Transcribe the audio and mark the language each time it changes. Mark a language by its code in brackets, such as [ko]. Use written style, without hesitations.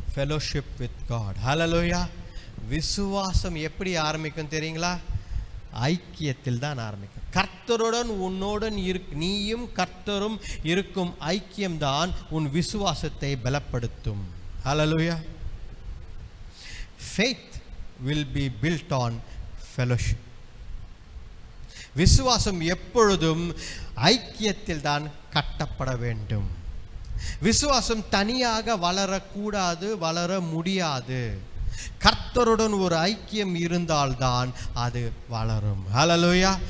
[en] fellowship with God. [ta] ஹல்லேலூயா. விசுவாசம் எப்படி ஆரம்பிக்கும் தெரியுங்களா? ஐக்கியத்தில் தான் ஆரம்பிக்கும். கர்த்தருடன் உன்னோடன் நீயும் கர்த்தரும் இருக்கும் ஐக்கியம்தான் உன் விசுவாசத்தை பலப்படுத்தும். ஹல்லேலூயா. [en] Faith will be built on fellowship. [ta] விசுவாசம் எப்பொழுதும் ஐக்கியத்தில் தான் கட்டப்பட வேண்டும். விசுவாசம் தனியாக வளரக்கூடாது, வளர முடியாது. கர்த்தருடன் ஒரு ஐக்கியம் இருந்தால்தான் அது வளரும். ஹல்லேலூயா.